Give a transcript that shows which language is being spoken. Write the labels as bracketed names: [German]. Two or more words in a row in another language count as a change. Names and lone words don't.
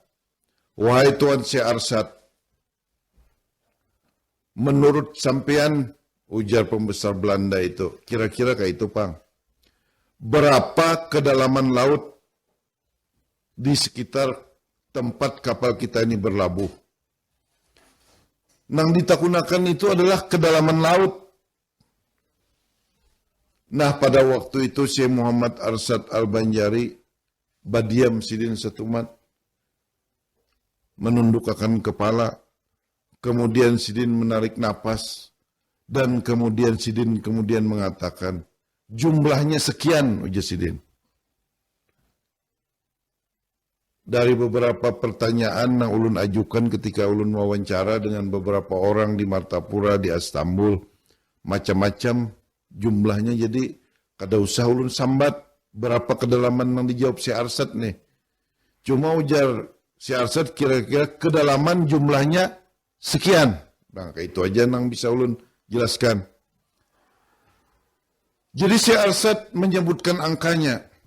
[Indonesian] Wahai Tuan Syekh Arsyad, menurut sampean, ujar pembesar Belanda itu, kira-kira kayak itu, Pang, berapa kedalaman laut di sekitar tempat kapal kita ini berlabuh? [Banjar] Nang ditakunakan itu adalah kedalaman laut. Nah, pada waktu itu Syekh Muhammad Arsyad Al-Banjari badiam sidin setumat, menundukkan kepala, kemudian sidin menarik napas, dan kemudian sidin mengatakan, jumlahnya sekian, ujar sidin. Dari beberapa pertanyaan yang ulun ajukan ketika ulun wawancara dengan beberapa orang di Martapura, di Istanbul, macam-macam jumlahnya, jadi kada usah ulun sambat berapa kedalaman yang dijawab si Arsyad nih. Cuma ujar si Arsyad kira-kira kedalaman jumlahnya sekian. Nah, kayak itu aja yang bisa ulun jelaskan. Jadi si Arsyad menyebutkan angkanya.